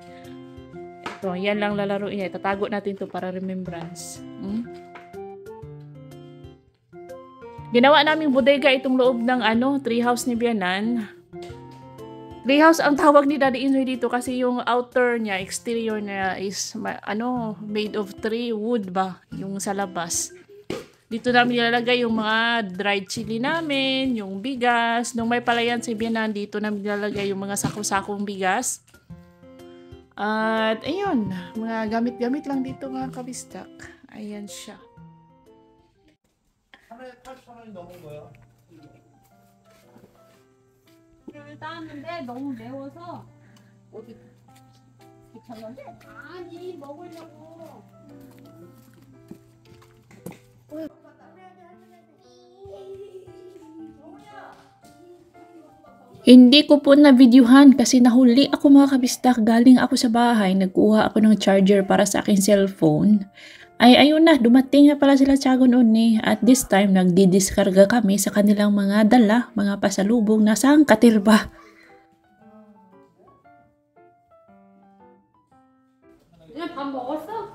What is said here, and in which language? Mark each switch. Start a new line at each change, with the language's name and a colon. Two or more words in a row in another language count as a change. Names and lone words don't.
Filipino: Ito, yan lang lalaro niya. Tatago natin to para remembrance. Ginawa naming bodega itong loob ng treehouse ni Bianan. Treehouse ang tawag ni Daddy Insoy dito kasi yung outer niya, exterior niya is
English: made of tree wood
Filipino: ba, yung sa labas. Dito namin nilalagay yung mga
English: dried chili
Filipino: namin, yung bigas. Nung may palayan si Bianan, dito namin nilalagay yung mga sako-sakong bigas. At ayun, mga gamit-gamit lang dito mga kabistak. Ayan siya.
Korean: 8,000원이 넘은 거야. 를 따왔는데 너무 매워서 어디 귀찮은데? 아니 먹으려고.
Filipino: Hindi ko po na-videohan kasi nahuli ako mga kabistak. Galing ako sa bahay, nagkuha ako ng charger para sa aking cellphone. Ayun na, dumating na pala sila Tiagon ni.
English: At this time,
Filipino: nagdidiskarga kami sa kanilang mga dala, mga pasalubong na sangkatil ba.
Korean: 그냥 밥 먹었어?